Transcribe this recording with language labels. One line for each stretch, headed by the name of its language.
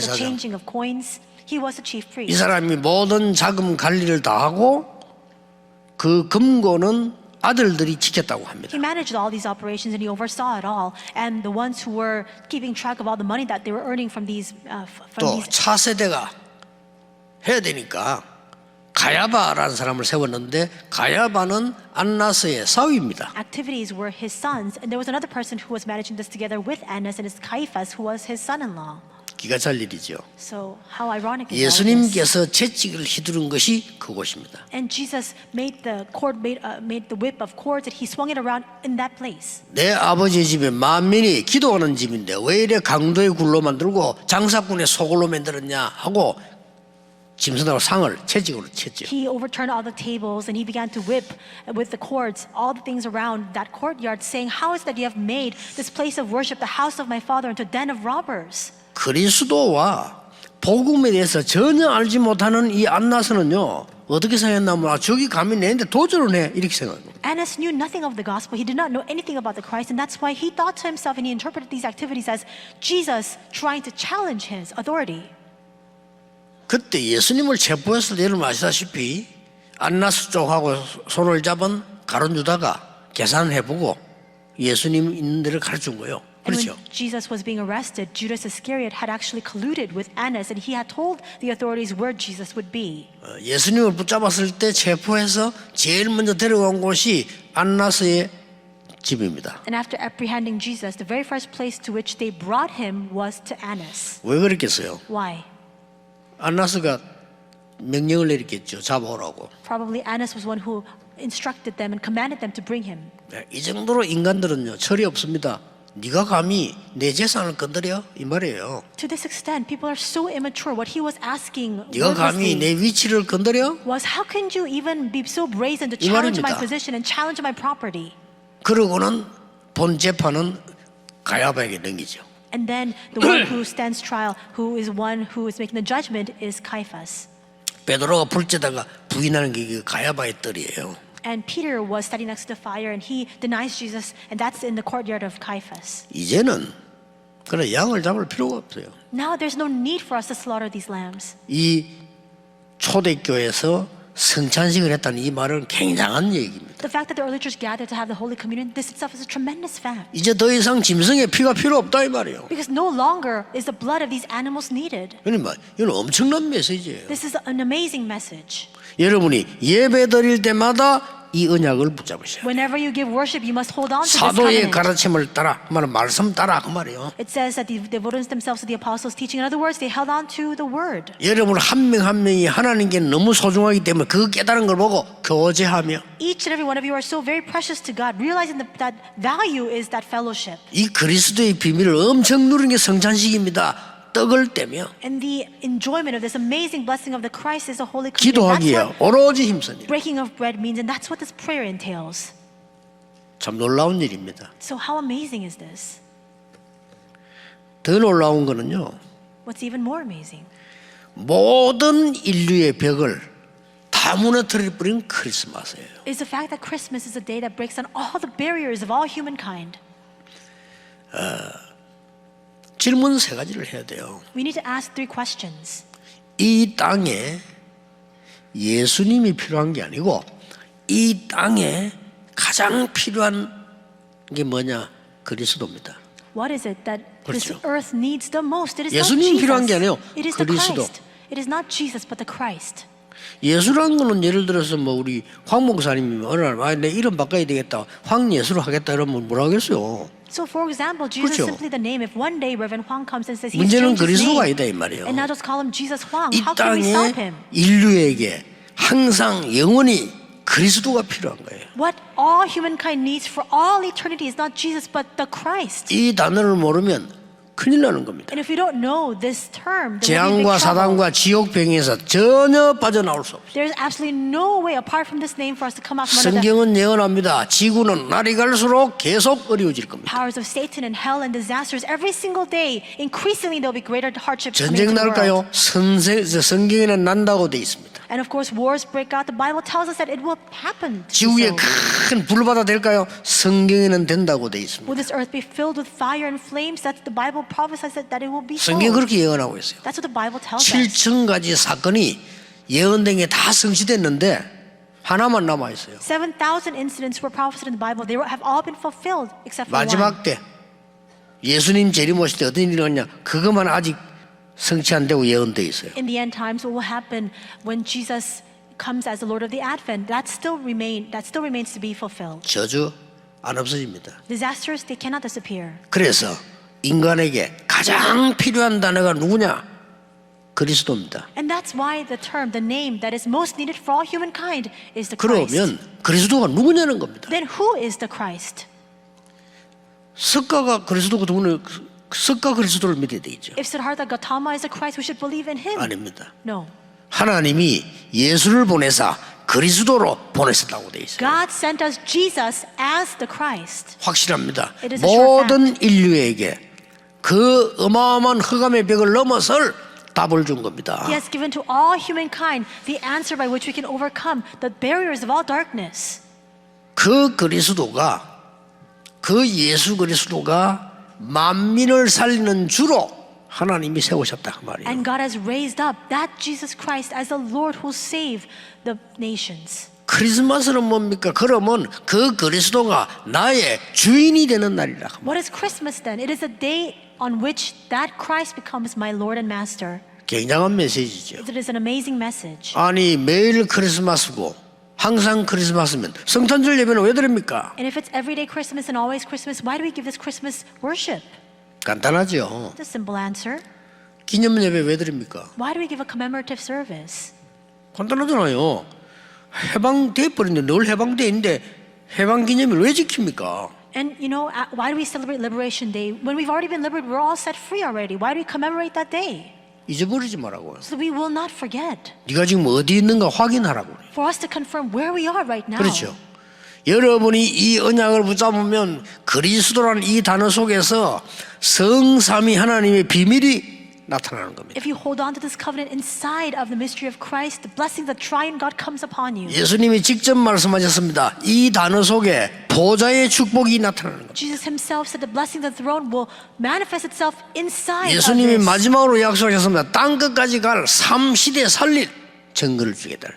Korean: 대제사장.
English: changing of coins. He was the chief
Korean: 이
English: priest.
Korean: 사람이 모든 자금 관리를 다 하고 그 금고는 아들들이 지켰다고 합니다.
English: He managed all these operations and he oversaw it all. And the ones who were keeping track of all the money that they were earning from these
Korean: 또 차세대가 해야 되니까 가야바라는 사람을 세웠는데 가야바는 안나스의 사위입니다.
English: activities were his sons. And there was another person who was managing this together with Annas, and it's Caiaphas, who was his son-in-law.
Korean: 기가 찰 일이죠.
English: So how ironic is all this?
Korean: 예수님께서 채찍을 휘두른 것이 그곳입니다.
English: And Jesus made the whip of cords that he swung it around in that place.
Korean: 내 아버지 집에 만민이 기도하는 집인데 왜 이래 강도의 굴로 만들고 장사꾼의 소굴로 만들었냐 하고 짐승하고 상을 채찍으로 쳤죠.
English: He overturned all the tables and he began to whip with the cords all the things around that courtyard, saying, "How is that you have made this place of worship, the house of my father, into a den of robbers?"
Korean: 그리스도와 복음에 대해서 전혀 알지 못하는 이 안나스는요 어떻게 생각했냐면 저기 감히 내는데 도전을 해 이렇게 생각해요.
English: Annas knew nothing of the gospel. He did not know anything about the Christ, and that's why he thought to himself and he interpreted these activities as Jesus trying to challenge his authority.
Korean: 그때 예수님을 체포했을 때 여러분 아시다시피 안나스 쪽하고 손을 잡은 가룟 유다가 계산을 해보고 예수님 있는 데를 가르친 거예요.
English: And
Korean: 그렇죠?
English: when Jesus was being arrested, Judas Iscariot had actually colluded with Annas, and he had told the authorities where Jesus would be.
Korean: 예수님을 붙잡았을 때 체포해서 제일 먼저 데려간 곳이 안나스의 집입니다.
English: And after apprehending Jesus, the very first place to which they brought him was to Annas.
Korean: 왜 그랬겠어요?
English: Why?
Korean: 안나스가 명령을 내렸겠죠. 잡아오라고.
English: Probably Annas was one who instructed them and commanded them to bring him.
Korean: 이 정도로 인간들은요 철이 없습니다. 네가 감히 내 재산을 건드려? 이 말이에요.
English: To this extent, people are so immature. What he was asking
Korean: 네가 감히 내 위치를 건드려?
English: was, how can you even be so brazen to
Korean: 이
English: challenge my
Korean: 말입니다.
English: position and challenge my property?
Korean: 그러고는 본 재판은 가야바에게 넘기죠.
English: And then the one who stands trial, who is one who is making the judgment, is Caiaphas.
Korean: 베드로가 불때다가 부인하는 게 가야바의 뜰이에요.
English: And Peter was standing next to the fire, and he denies Jesus, and that's in the courtyard of Caiaphas.
Korean: 이제는 그래 양을 잡을 필요가 없어요.
English: Now there's no need for us to slaughter these lambs.
Korean: 이 초대교회에서 성찬식을 했다는 이 말은 굉장한 얘기입니다.
English: The fact that the early church gathered to have the Holy Communion, this itself is a tremendous fact.
Korean: 이제 더 이상 짐승의 피가 필요 없다 이 말이에요.
English: Because no longer is the blood of these animals needed.
Korean: 그러니까 이건 엄청난 메시지예요.
English: This is an amazing message.
Korean: 여러분이 예배 드릴 때마다 이 언약을 붙잡으셔야 돼요.
English: Whenever you give worship, you must hold on to this
Korean: 사도의
English: covenant.
Korean: 가르침을 따라, 말씀 따라 그 말이에요.
English: It says that they devoted themselves to the apostles' teaching. In other words, they held on to the word.
Korean: 여러분 한 명 한 명이 하나님께 너무 소중하기 때문에 그 깨달은 걸 보고 교제하며
English: Each and every one of you are so very precious to God, realizing that value is that fellowship.
Korean: 이 그리스도의 비밀을 엄청 누리는 게 성찬식입니다. 떡을 떼며
English: And the enjoyment of this amazing blessing of the Christ is a holy communion. That's
Korean: 기도하기에
English: what
Korean: 오로지 힘쓰는 일.
English: breaking of bread means, and that's what this prayer entails.
Korean: 참 놀라운 일입니다.
English: So how amazing is this?
Korean: 더 놀라운 거는요.
English: What's even more amazing
Korean: 모든 인류의 벽을 다 무너뜨려 버린 크리스마스예요.
English: is the fact that Christmas is a day that breaks down all the barriers of all humankind.
Korean: 질문 세 가지를 해야 돼요.
English: We need to ask three questions.
Korean: 이 땅에 예수님이 필요한 게 아니고 이 땅에 가장 필요한 게 뭐냐? 그리스도입니다.
English: What is it that this
Korean: 그렇죠.
English: earth needs the most? It is not
Korean: 예수님 필요한 게
English: Jesus.
Korean: 아니에요.
English: It is the
Korean: 그리스도.
English: Christ. It is not Jesus, but the Christ.
Korean: 예수라는 거는 예를 들어서 뭐 우리 황 목사님이 어느 날 내 이름 바꿔야 되겠다. 황예수로 하겠다 이러면 뭐라 하겠어요?
English: So, for example, Jesus
Korean: 그렇죠.
English: simply the name. If one day Reverend Huang comes and says he's
Korean: 문제는
English: changed his
Korean: 그리스도가 아니다 이 말이에요.
English: and now just call him Jesus Huang,
Korean: 이
English: how can we stop
Korean: 땅에
English: him?
Korean: 인류에게 항상 영원히 그리스도가 필요한 거예요.
English: What all humankind needs for all eternity is not Jesus, but the Christ.
Korean: 이 단어를 모르면 큰일 나는 겁니다.
English: And if we don't know this term, then we'll be in
Korean: 재앙과
English: big trouble.
Korean: 사단과 지옥병에서 전혀 빠져나올 수 없어요.
English: There's absolutely no way apart from this name for us to come out from under the
Korean: 성경은 예언합니다. 지구는 날이 갈수록 계속 어려워질 겁니다.
English: powers of Satan and hell and disasters. Every single day, increasingly there'll be greater hardships coming
Korean: 전쟁
English: to the world.
Korean: 날까요? 성경에는 난다고 돼 있습니다.
English: And of course, wars break out. The Bible tells us that it will happen. to
Korean: 지구에
English: so.
Korean: 큰 불바다 될까요? 성경에는 된다고 돼 있습니다.
English: Will this earth be filled with fire and flames? That's the Bible prophesies that it will be so.
Korean: 성경 그렇게 예언하고 있어요.
English: That's what the Bible tells us.
Korean: 7,000가지 사건이 예언된 게 다 성취됐는데 하나만 남아 있어요.
English: 7,000 incidents were prophesied in the Bible. They have all been fulfilled except for one.
Korean: 마지막 때 예수님 재림오실 때 어떤 일이 일어났냐? 그것만 아직 성취 안 되고 예언돼 있어요.
English: In the end times, what will happen when Jesus comes as the Lord of the Advent? That still remains to be fulfilled.
Korean: 저주 안 없어집니다.
English: Disasters, they cannot disappear.
Korean: 그래서 인간에게 가장 필요한 단어가 누구냐? 그리스도입니다.
English: And that's why the term, the name that is most needed for all humankind is the Christ.
Korean: 그러면 그리스도가 누구냐는 겁니다.
English: Then who is the Christ?
Korean: 석가가 그리스도고 누구는 석가 그리스도를 믿어야 되겠죠.
English: If Siddhartha Gautama is the Christ, we should believe in him.
Korean: 아닙니다.
English: No.
Korean: 하나님이 예수를 보내사 그리스도로 보내셨다고 돼 있어요.
English: God sent us Jesus as the Christ.
Korean: 확실합니다.
English: It is a sure
Korean: 모든 인류에게 그 어마어마한 흑암의 벽을 넘어설 답을 준 겁니다.
English: He has given to all humankind the answer by which we can overcome the barriers of all darkness.
Korean: 그 그리스도가 그 예수 그리스도가 만민을 살리는 주로 하나님이 세우셨다 그 말이에요.
English: And God has raised up that Jesus Christ as the Lord who will save the nations.
Korean: 크리스마스는 뭡니까? 그러면 그 그리스도가 나의 주인이 되는 날이라.
English: What is Christmas then? It is a day on which that Christ becomes my Lord and Master.
Korean: 굉장한 메시지죠.
English: It is an amazing message.
Korean: 아니 매일 크리스마스고 항상 크리스마스면 성탄절 예배는 왜 드립니까?
English: And if it's everyday Christmas and always Christmas, why do we give this Christmas worship?
Korean: 간단하죠.
English: It's a simple answer.
Korean: 기념 예배 왜 드립니까?
English: Why do we give a commemorative service?
Korean: 간단하잖아요. 해방돼 버린데 늘 해방돼 있는데 해방 기념일 왜 지킵니까?
English: And you know, why do we celebrate Liberation Day? When we've already been liberated, we're all set free already. Why do we commemorate that day?
Korean: 잊어버리지 말라고요.
English: So that we will not forget.
Korean: 네가 지금 어디 있는가 확인하라고.
English: For us to confirm where we are right now.
Korean: 그렇죠. 여러분이 이 언약을 붙잡으면 그리스도라는 이 단어 속에서 성삼위 하나님의 비밀이 나타나는 겁니다.
English: If you hold on to this covenant inside of the mystery of Christ, the blessing of the triune God comes upon you.
Korean: 예수님이 직접 말씀하셨습니다. 이 단어 속에 보좌의 축복이 나타나는 겁니다.
English: Jesus himself said the blessing of the throne will manifest itself inside of
Korean: 예수님이
English: this.
Korean: 마지막으로 약속하셨습니다. 땅 끝까지 갈 3시대 살릴 증거를 주겠다.